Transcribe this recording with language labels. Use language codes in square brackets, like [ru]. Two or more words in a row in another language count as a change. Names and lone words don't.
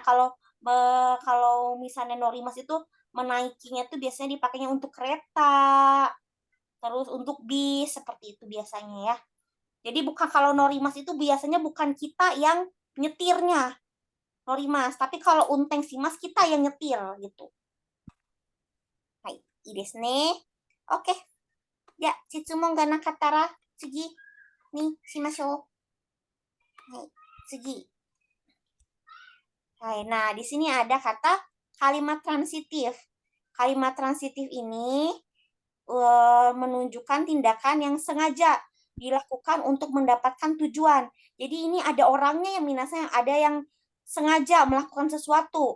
[id] Kalau misalnya norimas itu menaikinya tuh biasanya dipakainya untuk kereta, terus untuk bis seperti itu biasanya ya. Jadi bukan kalau norimas itu biasanya bukan kita yang nyetirnya norimas, tapi kalau unteng sih Mas kita yang nyetir gitu. [ja] Hai, いいですね。OK。じゃあ、質問がなかったら次にしましょう。はい、次。はい, [id] nah di sini ada kata kalimat transitif. Kalimat transitif ini menunjukkan tindakan yang sengaja dilakukan untuk mendapatkan tujuan. Jadi ini ada orangnya yang minasa yang ada yang sengaja melakukan sesuatu.